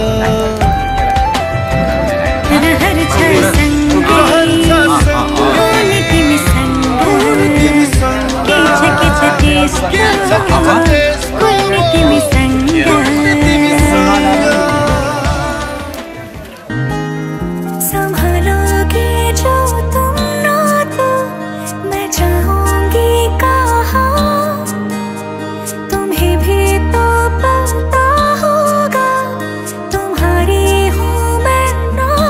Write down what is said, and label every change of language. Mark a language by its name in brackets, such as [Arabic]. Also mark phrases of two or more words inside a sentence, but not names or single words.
[Nepali] रहर छ सँगै होली तिमी सँग के छ त्यस्तो होली तिमी सँग [Hindi] संभालोगे जो तुम ना तो मैं चाहूंगी कहाँ तुम्हें भी तो पता होगा तुम्हारी हूँ मैं ना